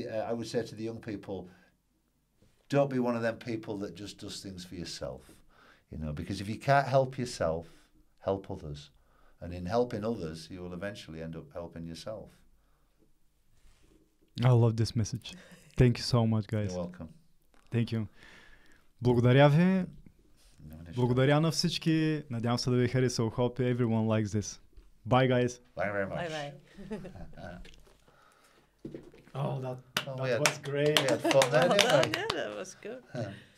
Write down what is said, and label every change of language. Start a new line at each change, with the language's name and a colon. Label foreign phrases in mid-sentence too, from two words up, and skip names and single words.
English: I would say to the young people, don't be one of them people that just does things for yourself, you know, because if you can't help yourself, help others. And in helping others, you will eventually end up helping yourself. I love this message. Thank you so much, guys. You're welcome. Thank you.
Bulgarian: Благодаря ви. Благодаря на всички. Надявам се да ви хареса.
English: Hope everyone likes this. Bye, guys. Bye very much. Bye. Oh, that was great. We had fun there, didn't we? Yeah, that was good.